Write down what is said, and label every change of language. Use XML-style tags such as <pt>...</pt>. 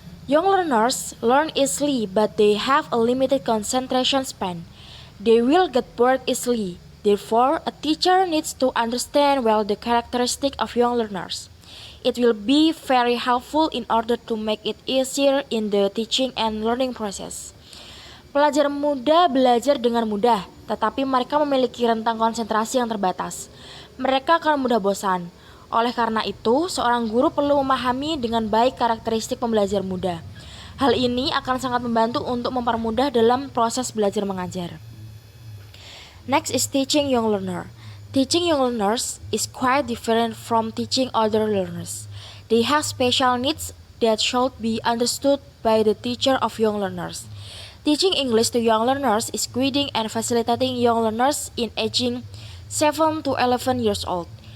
<en>Young learners learn easily, but they have a limited concentration span. They will get bored easily. Therefore, a teacher needs to understand well the characteristic of young learners. It will be very helpful in order to make it easier in the teaching and learning process.</en> <id>Pelajar muda belajar dengan mudah, tetapi mereka memiliki rentang konsentrasi yang terbatas. Mereka akan mudah bosan. Oleh karena itu, seorang guru perlu memahami dengan baik karakteristik pembelajar muda. Hal ini akan sangat membantu untuk mempermudah dalam proses belajar mengajar.</id> <en>Next is teaching young learner. Teaching young learners is quite different from teaching other learners. They have special needs that should be understood by the teacher of young learners. Teaching English to young learners is guiding and facilitating young learners in aging 7 to 11 years old.</en>